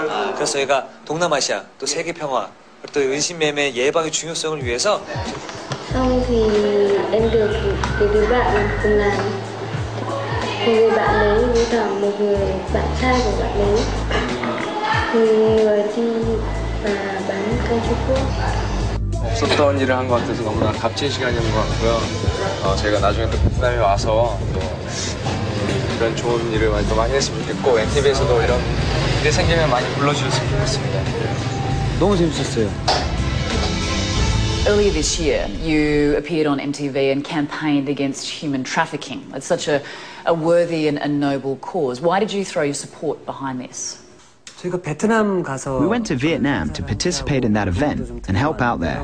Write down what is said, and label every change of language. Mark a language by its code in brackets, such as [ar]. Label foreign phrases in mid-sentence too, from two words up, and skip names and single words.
[ko] 그래서 저희가 동남아시아 또 세계 평화 그리고 또 인신매매 예방의 중요성을 위해서 [vi] Xong thì em được cái đứa bạn cùng làm một người bạn ấy với cả một người bạn trai của bạn ấy người đi và bán kem Trung Quốc. [ko] 없었던 일을 한 것 같아서 너무나 값진 시간이었던 것 같고요. 저희가 나중에 또 베트남에 와서 또 이런 좋은 일을 또 많이 했으면 좋겠고 NTV에서도 이런 일이 생기면 많이 불러주셨으면 좋겠습니다. 너무 재밌었어요. [en] Earlier this year, you appeared on MTV and campaigned against human trafficking. It's such a worthy and a noble cause. Why did you throw your support behind this? We went to Vietnam to participate in that event and help out there.